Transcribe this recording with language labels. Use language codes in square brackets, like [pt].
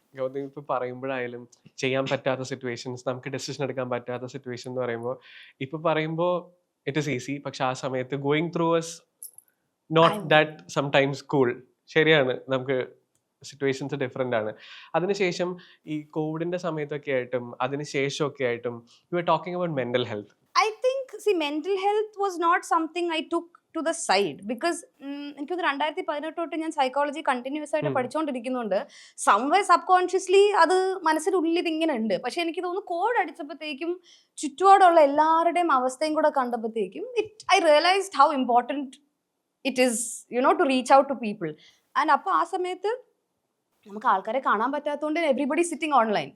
[ml] ഗൗതം ഇപ്പൊ പറയുമ്പോഴായാലും ചെയ്യാൻ പറ്റാത്ത സിറ്റുവേഷൻസ്, നമുക്ക് ഡെസിഷൻ എടുക്കാൻ പറ്റാത്ത സിറ്റുവേഷൻ എന്ന് പറയുമ്പോൾ ഇപ്പൊ പറയുമ്പോൾ [en] it is easy, [ml] പക്ഷെ ആ സമയത്ത് [en] Going through was not that sometimes cool. [ml] ശരിയാണ്, നമുക്ക് സിറ്റുവേഷൻസ് ഡിഫറെൻ്റ് ആണ്. അതിനുശേഷം ഈ കോവിഡിന്റെ സമയത്തൊക്കെ ആയിട്ടും അതിനുശേഷമൊക്കെ ആയിട്ടും [en] You are talking about mental health. I think mental health was not something I took to the side because [ml] എനിക്ക് 2018 തൊട്ട് ഞാൻ സൈക്കോളജി കണ്ടിന്യൂസ് ആയിട്ട് പഠിച്ചുകൊണ്ടിരിക്കുന്നുണ്ട്. സംവേ സബ്കോൺഷ്യസ്ലി അത് മനസ്സിനുള്ളിൽ ഇതിങ്ങനെ ഉണ്ട്. പക്ഷെ എനിക്ക് തോന്നുന്നു കോവിഡ് അടിച്ചപ്പോഴത്തേക്കും ചുറ്റുപാടുള്ള എല്ലാവരുടെയും അവസ്ഥയും കൂടെ കണ്ടപ്പോഴത്തേക്കും [en] I realised how important it is to reach out to people. [ml] And അപ്പോൾ ആ സമയത്ത് നമുക്ക് ആൾക്കാരെ കാണാൻ പറ്റാത്തതുകൊണ്ട് [en] Everybody sitting online.